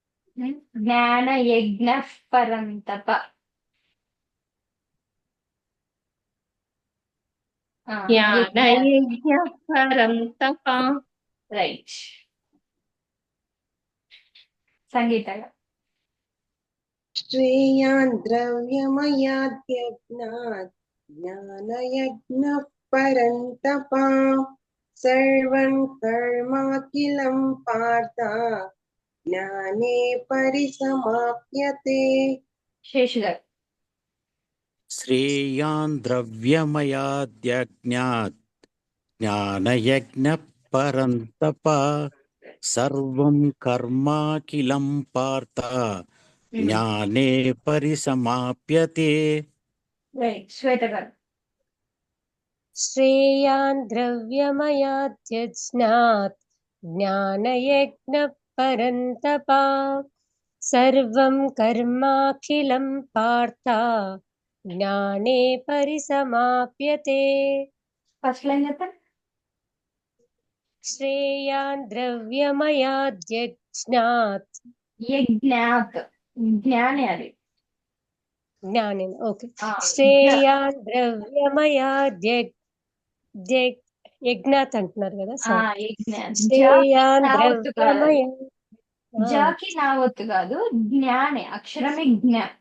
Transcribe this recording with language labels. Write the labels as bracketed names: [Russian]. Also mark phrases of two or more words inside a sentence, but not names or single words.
[Sanskrit] జ్ఞాన యజ్ఞ పరంతప. జ్ఞానయజ్ఞ పరంతప. [Telugu] రైట్. సంగీత గారు. [Sanskrit] श्रेयान् द्रव्यमयाद्यज्ञात् ज्ञानयज्ञः परन्तपा सर्वं कर्माखिलं पार्थ ज्ञाने परिसमाप्यते. [Telugu] శేషు గారు. [Sanskrit] श्रेयान् द्रव्यमयाद्यज्ञात् ज्ञानयज्ञः परन्तप सर्वं कर्माखिलं पार्थ ज्ञाने परिसमाप्यते. [Telugu] రైట్. శ్వేత గారు. [Sanskrit] श्रेयान् द्रव्यमयाद्यज्ञात् ज्ञानयज्ञः परन्तपा सर्वं कर्माखिलं पार्थ ज्ञाने परिसमाप्यते. [English] first line [Telugu] చెప్పండి. [Sanskrit] श्रेयान् द्रव्यमयाद्यज्ञात् యజ్ఞాత్ జ్ఞానే అది. ज्ञाने ओके. ఆ, [Telugu] श्रेयान् యజ్ఞాత్ అంటున్నారు కదా. ఆ, సారీ. [Sanskrit] యజ్ఞాత్. శ్రేయాన్ [Telugu] నావత్తు కాదు. [Sanskrit] ద్రవ్యమయ [Telugu] జాకి నావత్తు కాదు, జ్ఞానే అక్షరమే జ్ఞ.